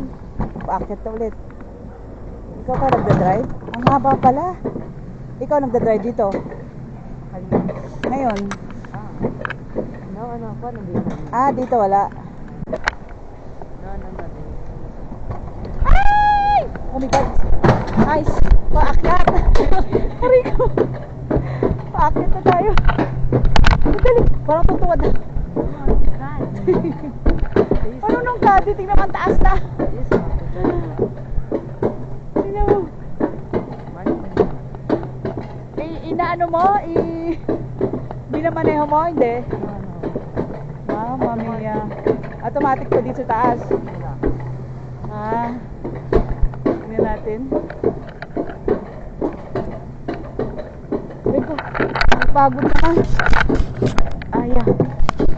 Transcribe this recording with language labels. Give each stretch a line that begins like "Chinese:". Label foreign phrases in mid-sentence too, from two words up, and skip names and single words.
Filipino: Paakyat ka ulit. Ikaw pa nagda-drive? Ang haba pala. Ikaw nagda-drive dito? Ngayon? Ano pa, nandito. Ah, dito wala. No. Ay!
English: Oh my God. Nice.
Filipino: Paakyat. Aray ko. Paakyat na tayo. Madali. Parang tutuwad na. Ano nung gadi? Tingnan ang taas na. Tingnan mo. Inaano mo? Binamaneho mo? Hindi.
Italian: Mamma mia.
Filipino: Automatic to dito sa taas. Tingnan natin. Ay ko. Pagod naman. Ayan.